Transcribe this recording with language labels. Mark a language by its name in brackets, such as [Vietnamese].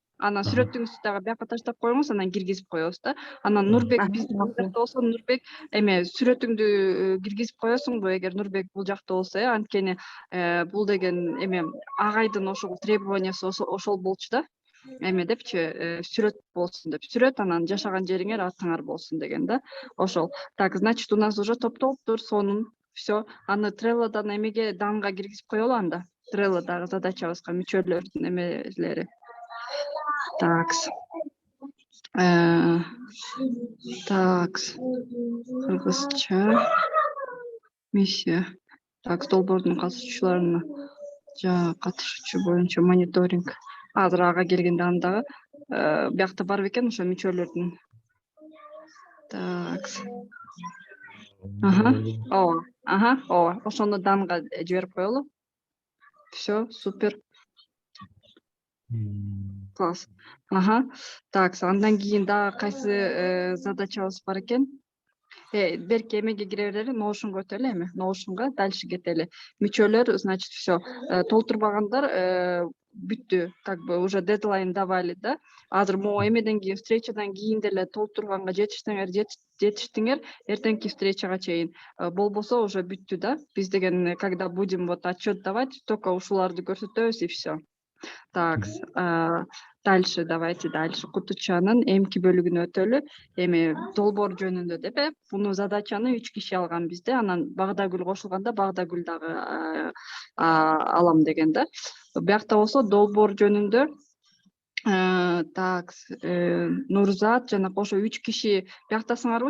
[Kyrgyz] Анан сүрөтүңүздү дагы бияка таштап коюңуз, анан киргизип коебуз да. Анан Нурбек биздин жакта болсо, Нурбек эме сүрөтүңдү киргизип коесуңбу эгер Нурбек бул жакта болсо, анткени бул деген эме агайдын ошол требованиясы ошол болчу да. Эме депчи, сүрөт болсун деп. Сүрөт, анан жашаган жериңер атыңар болсун деген да. Ошол. [Russian] Так, значит, у нас уже [Kyrgyz] топтолуптур, сонун. [Russian] Все. [Kyrgyz] Аны Trello'дан эмеге данга киргизип коелу анда. Trello'дагы задачабызга мүчөлөрдүн эмелери. Такс. Кыргызча. Миссия. Так, долбоордун катышуучуларына катышуучу боюнча мониторинг. Азыр ага келгенде андагы биякта бар бекен ошо мүчөлөрдүн. Такс. Ооба. Ошону данга жиберип коелу. [Russian] Все, супер. Класс. [Kyrgyz] Так, андан кийин дагы кайсы задачабыз бар экен? Берки эмеге кире берели, Notion'га өтөлү эми. Notion'га дальше кетели. Мүчөлөр, [Russian] значит, все. [Kyrgyz] Толтурбагандар бүттү. [Russian] Как бы уже дедлайн давали, да. [Kyrgyz] Азыр могу эмеден кийин, встречадан кийин деле толтурганга жетиштиңер, эртеңки встречага чейин. Болбосо уже бүттү да. [Russian] Биз деген когда будем вот отчет давать, только [Kyrgyz] ушуларды көрсөтөбүз [Russian] и все. Так, дальше, давайте дальше. [Kyrgyz] Кутучанын эмки бөлүгүнө өтөлү. Эми долбоор жөнүндө деп, буну задачаны 3 киши алган бизде. Анан Багдагүл кошулганда Багдагүл дагы алам деген да. Биякта болсо долбоор жөнүндө так, Нурзат жана ошо 3 киши бияктасыңарбы?